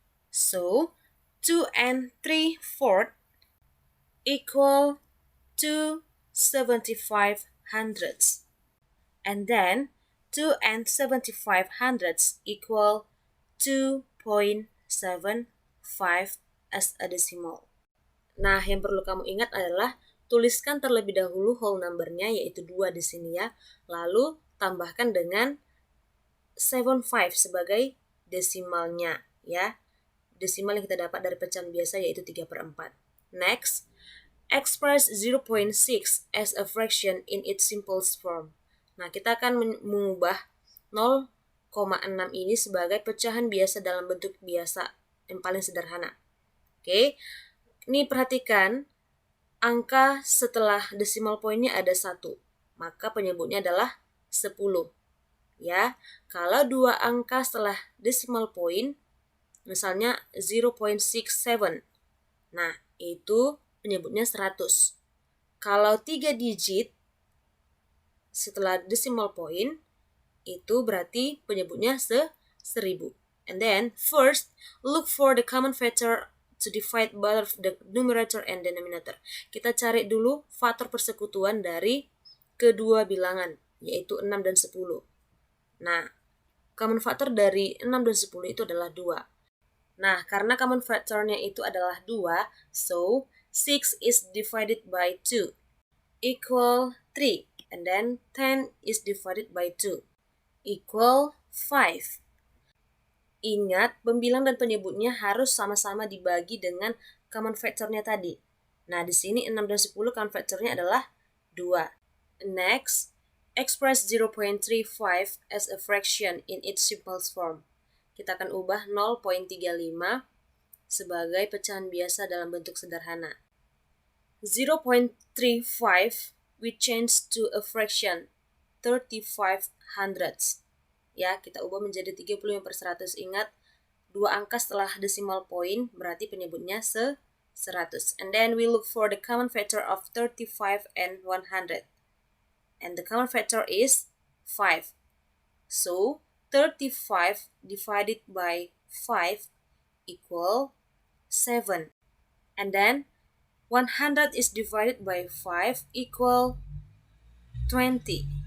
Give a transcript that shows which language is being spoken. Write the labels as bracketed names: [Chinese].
[English] So, 2 and 3/4 equal 275 hundredths. And then, 2 and 75 hundredths equal 2.75 as a decimal. [Indonesian] Nah, yang perlu kamu ingat adalah tuliskan terlebih dahulu whole number-nya yaitu 2 di sini ya. Lalu tambahkan dengan 75 sebagai desimalnya ya. Desimal yang kita dapat dari pecahan biasa yaitu 3/4. [English] Next, express 0.6 as a fraction in its simplest form. [Indonesian] Nah, kita akan mengubah 0,6 ini sebagai pecahan biasa dalam bentuk biasa yang paling sederhana. Oke. Ini perhatikan, angka setelah decimal point-nya ada 1, maka penyebutnya adalah 10. Ya, kalau 2 angka setelah decimal point, misalnya 0.67, nah itu penyebutnya 100. Kalau 3 digit setelah decimal point, itu berarti penyebutnya 1000. [English] And then, first, look for the common factor to divide both the numerator and denominator. [Indonesian] Kita cari dulu faktor persekutuan dari kedua bilangan, yaitu 6 dan 10. Nah, common factor dari 6 dan 10 itu adalah 2. Nah, karena common factornya itu adalah [English] 2, so 6 is divided by 2 equal 3. And then 10 is divided by 2 equal 5. [Indonesian] Ingat, pembilang dan penyebutnya harus sama-sama dibagi dengan common factornya tadi. Nah, di sini 6 dan 10 common factornya adalah 2. [English] Next, express 0.35 as a fraction in its simplest form. [Indonesian] kita akan ubah 0.35 sebagai pecahan biasa dalam bentuk sederhana. [English] 0.35 we change to a fraction 35 hundredths. [Indonesian] Ya, kita ubah menjadi 35/100. Ingat, dua angka setelah decimal point berarti penyebutnya 100. [English] And then we look for the common factor of 35 and 100. And the common factor is 5. So, 35 divided by 5 equal 7. And then 100 is divided by 5 equal 20.